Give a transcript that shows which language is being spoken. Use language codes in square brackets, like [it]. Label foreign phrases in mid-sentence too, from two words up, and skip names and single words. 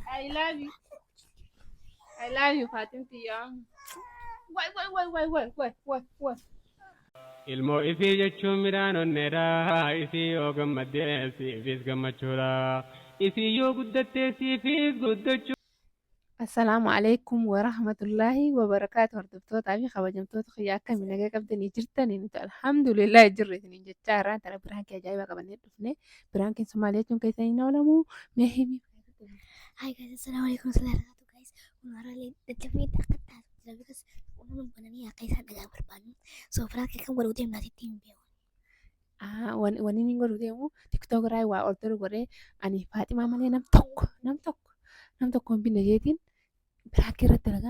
[en] I love you. I love you Fatimti yaa. [om] Way. Ilmoo ifii jechuun midhaan onneedha. Ifii yoo gammaddee siifis gammachuudha. Ifii yoo guddattee siifis guddachuu. [ar] السلام عليكم ورحمة الله وبركاته. [om] Hordoftoota fi kabajamtoota xiyyaa akkamii nagaa qabdanii jirtanii nuti alhamdulillah jirre isiniin jechaa irraan tana biraankii ajaa'iba qabannee dhufne biraankii Somaaliyaa jechuun keessanii na oolamu mee himii. [en] Hi guys, [ar] السلام عليكم ورحمة الله وبركاته guys. [om] Unarale dadhabnee akka taatu because uumama bananii akka isaan dhagaa barbaadu. So firaakii kan godhu deemnaa sitti hin beeku. Wanni inni godhu deemu tiktook irraa waa ol tolu godhee ani Faaximaa malee nam tokko hin binne jeetiin biraankii irratti dalagaa.